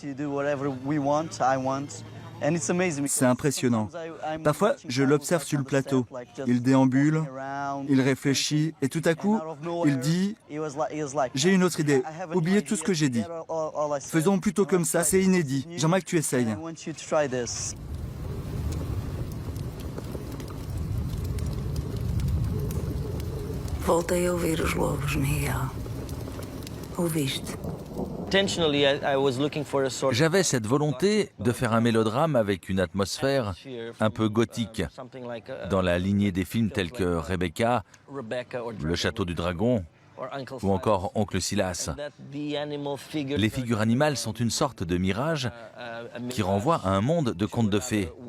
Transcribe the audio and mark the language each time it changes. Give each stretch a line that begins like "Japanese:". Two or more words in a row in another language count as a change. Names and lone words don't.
French: C'est impressionnant. Parfois, je l'observe sur le plateau. Il déambule, il réfléchit et tout à coup, il dit « J'ai une autre idée. Oubliez tout ce que j'ai dit. Faisons plutôt comme ça, c'est inédit. J'aimerais que tu essayes. »
Portuguese: Voltei a ouvir os lobos, Miguel. Ouviste?
French: J'avais cette volonté de faire un mélodrame avec une atmosphère un peu gothique, dans la lignée des films tels que Rebecca, Le Château du Dragon ou encore Oncle Silas. Les figures animales sont une sorte de mirage qui renvoie à un monde de contes de fées.